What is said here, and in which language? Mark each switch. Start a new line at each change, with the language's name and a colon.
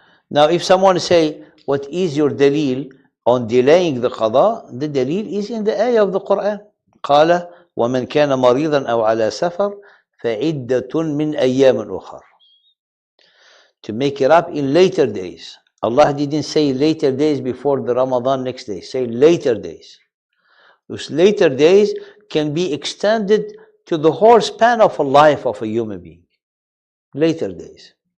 English: Now, if someone say, what is your dalil on delaying the qada? The dalil is in the ayah of the Quran.
Arabic: قال ومن كان مريضا أو على سفر فعدة من أيام أخر.
English: To make it up in later days. Allah didn't say later days before the Ramadan next day. Say later days. Those later days can be extended to the whole span of a life of a human being. Later days.